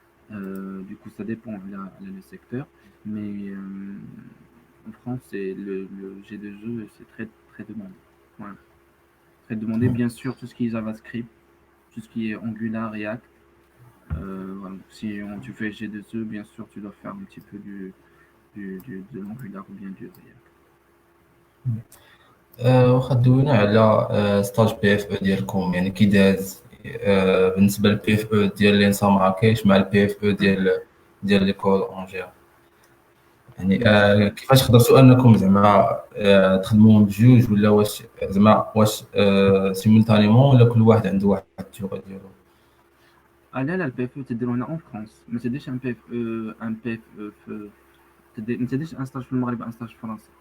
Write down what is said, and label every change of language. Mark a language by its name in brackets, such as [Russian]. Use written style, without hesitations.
[French] Du coup, ça dépend le secteur, mais en France, c'est le G2E, c'est très demandé. Ouais. Très demandé, bien sûr, tout ce qui est JavaScript, tout ce qui est Angular, React. Voilà. Si tu fais G2E, bien sûr, tu dois faire un petit peu de l'Angular ou bien du React. [Arabic] واخا دوينا على ستاج بي اف او ديالكم يعني كي داز بالنسبه للبي اف او ديال لينسا مراكش مع البي اف او ديال ليكول اونجير يعني كيفاش قدرتوا انكم زعما تخدموهم بجوج ولا واش سيمولتانيمون ولا كل واحد عنده واحد التوغ ديالو؟ [French] Ah là, le PFE, tu es en France, mais c'est déjà un PFE, c'est déjà un stage [Arabic] في المغرب, [French] un stage français.